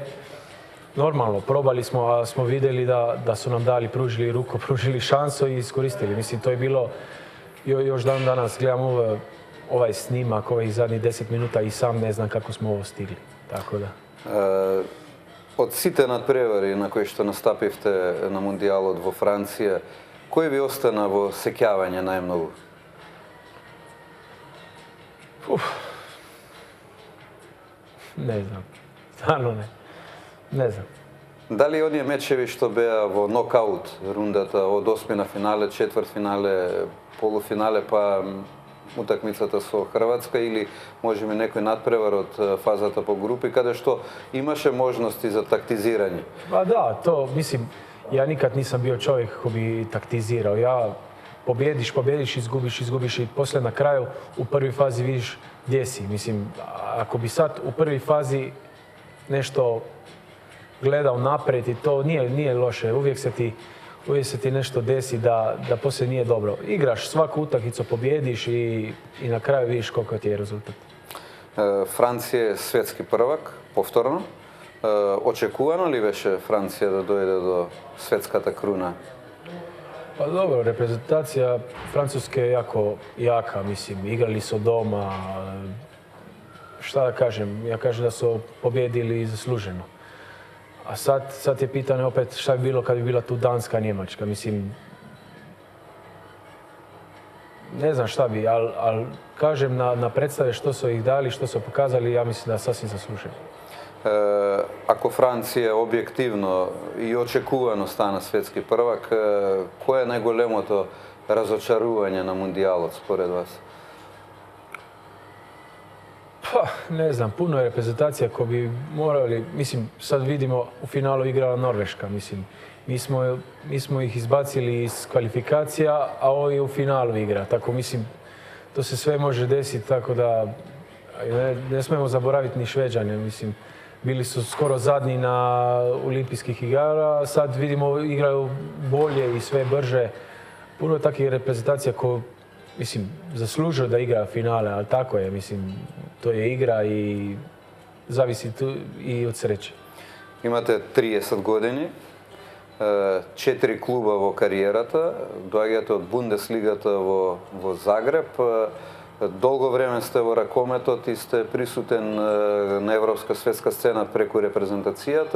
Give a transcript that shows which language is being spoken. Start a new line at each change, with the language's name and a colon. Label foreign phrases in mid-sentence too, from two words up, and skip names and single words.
Serbian: Normalno, probali smo, a smo vidjeli da su nam pružili ruku, pružili šansu i iskoristili. Mislim, to je bilo, još dan danas gledam ovaj snimak, ovih zadnjih 10 minuta i sam ne znam kako smo ovo stigli. Tako da.
Macedonian: Од сите надпревари на кои што настапивте на Мундијалот во Франција, кој ви остана во сеќавање најмногу?
Serbian: Ne znam, stvarno ne. Ne znam.
Macedonian: Дали оние мечеви што беа во нокаут рундата од осми на финале, четвртфинале, полуфинале, па утакмицата со Хрватска или можеби некој надпревар од фазата по групи, каде што имаше можности за тактизирање?
Serbian: Па да, то, мислим, ја никад нисам био човек кој би тактизирao. Ја победиш, izgubiš i после на крају у први фази видиш gdje si. Mislim, ako bi sad u prvi fazi nešto gledao napred i to nije loše. Uvijek se ti nešto desi da poslije nije dobro. Igraš svaku utakmicu, pobjediš i na kraju vidiš koliko ti je rezultat.
Macedonian: Франција е светски првак, повторно. Очекувано ли беше Франција да дојде до светската круна?
Serbian: Pa dobro, reprezentacija Francuske je jako jaka, mislim, igrali su doma, šta da kažem, ja kažem da su pobjedili zasluženo. A sad je pitanje opet šta bi bilo kad bi bila tu Danska, Njemačka, mislim, ne znam šta bi, ali kažem na predstave što su ih dali, što su pokazali, ja mislim da sasvim zasluženo. Ако Франција објективно и очекувано стана светски првак, кое е најголемото разочарување на мундијалот според вас? Pa, ne znam, puno je reprezentacija ko bi morali, mislim, sad vidimo u finalu igrala Norveška, mislim, mi smo ih izbacili iz kvalifikacija, a ovi u finalu igra, tako mislim, to se sve može desiti, tako da ne smemo zaboraviti ni Šveđane, mislim, bili su skoro zadnji na olimpijskih igara, sad vidimo igraju bolje i sve brže. Puno je takvih reprezentacija koje, mislim, zaslužuju da igra finale, ali tako je, mislim, to je igra i zavisi tu i od sreće.
Macedonian: Имате 30 години, 4 клуба во кариерата, доаѓате од Бундеслигата во Загреб. Долго време сте во ракометот и сте присутен на европска светска сцена преку репрезентацијата.